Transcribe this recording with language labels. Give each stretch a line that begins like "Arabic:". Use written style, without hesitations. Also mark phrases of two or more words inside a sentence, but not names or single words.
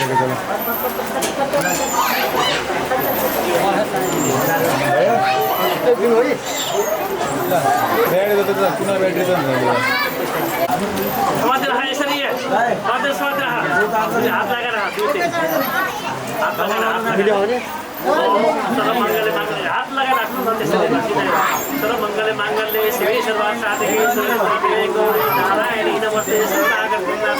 Nepali: समातेर हा यसरी समातेर समातेर हा हात लगाएर हात लगाएर
Sanskrit: सर्व मङ्गलले माङ्गल्य
Nepali: हात लगाएर राख्नु न त्यसरी
Sanskrit: सर्व मङ्गलले माङ्गल्य शिवे सर्वार्थ साधके शरण्ये गौरी नारायणी नमस्ते शरणागत